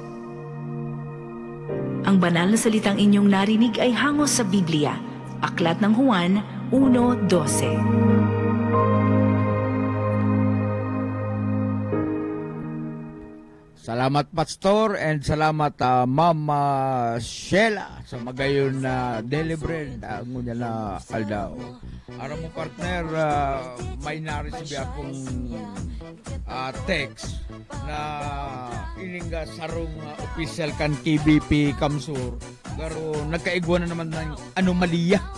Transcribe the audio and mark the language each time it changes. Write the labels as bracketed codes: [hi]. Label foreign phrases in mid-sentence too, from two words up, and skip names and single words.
[tl] Ang banal na salitang inyong narinig ay hangos sa Biblia, Aklat ng Juan 1:12. [bik] Salamat Pastor and salamat Mama Sheila sa magayon na [en] daily bread [bik] ngunya na aldaw. Ara mo partner, may na-receive akong text na ininga sarong official kan KBP Kamsur. Pero nagkaigwa na naman ng anomalya.